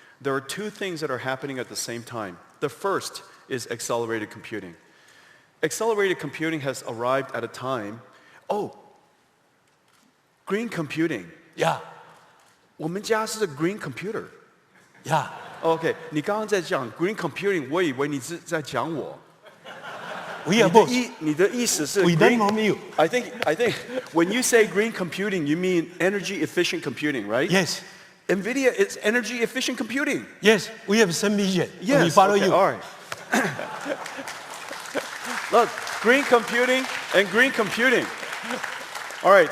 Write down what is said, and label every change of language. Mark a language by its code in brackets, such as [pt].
[en] There are two things that are happening at the same time. The first is accelerated computing. Accelerated computing has arrived at a time. Oh, green computing. Yeah. [zh] 我们家是 [en] green computer. Yeah. [zh] OK， 你刚刚在讲 [en] green computing， [zh] 我以为你是在讲我。 [en] We are both. [zh] 你的意思是 [en] We learn from you. I think when you say green computing, you mean energy efficient computing, right? Yes. NVIDIA is energy efficient computing. Yes, we have some vision. Yes. We follow you. All right. Look, green computing and green computing. All right.